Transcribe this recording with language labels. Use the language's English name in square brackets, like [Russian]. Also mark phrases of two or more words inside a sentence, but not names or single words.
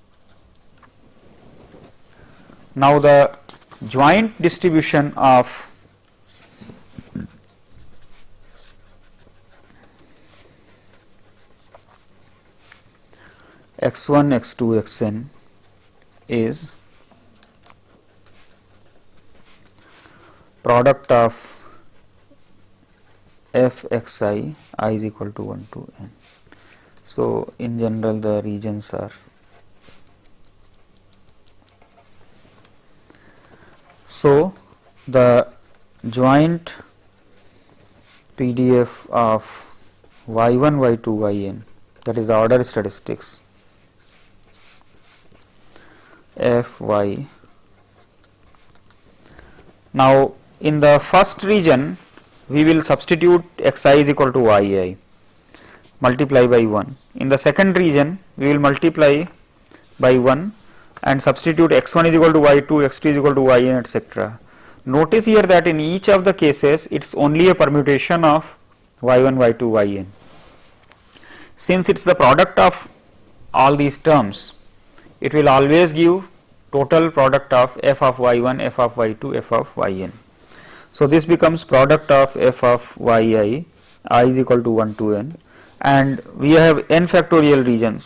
[English] Now, the joint distribution of x1, x2, xn is product of f xi, I is equal to 1 to n. So, in general the regions are so the joint PDF of y1, y2, yn, that is order statistics Fy. Now, in the first region we will substitute xi is equal to yi, multiply by 1. In the second region we will multiply by 1 and substitute x1 is equal to y2, x2 is equal to yn, etc. Notice here that in each of the cases it is only a permutation of y1, y2, yn. Since it is the product of all these terms, it will always give total product of f of y1, f of y2, f of yn. So, this becomes product of f of yi, I is equal to 1 to n, and we have n factorial regions.